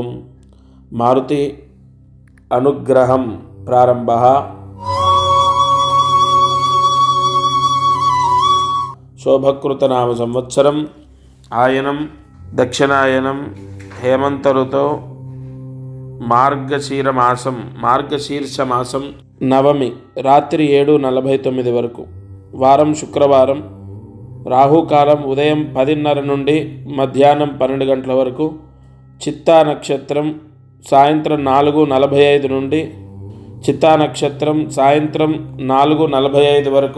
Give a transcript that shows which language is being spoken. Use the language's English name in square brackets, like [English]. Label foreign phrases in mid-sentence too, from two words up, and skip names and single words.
[Sanskrit] मारुति अनुग्रहं प्रारंभः। शोभकृतनाम संवत्सरम् आयनं दक्षिणायनं हेमंत ऋतौ [Telugu] మార్గశీర్ష మాసం నవమి రాత్రి 7:49 వరకు వారం శుక్రవారం. రాహుకాలం ఉదయం 10:30 నుండి మధ్యాహ్నం 12 గంటల వరకు. చిత్తా నక్షత్రం సాయంత్రం 4:45 నుండి చిత్తా నక్షత్రం సాయంత్రం 4:45 వరకు.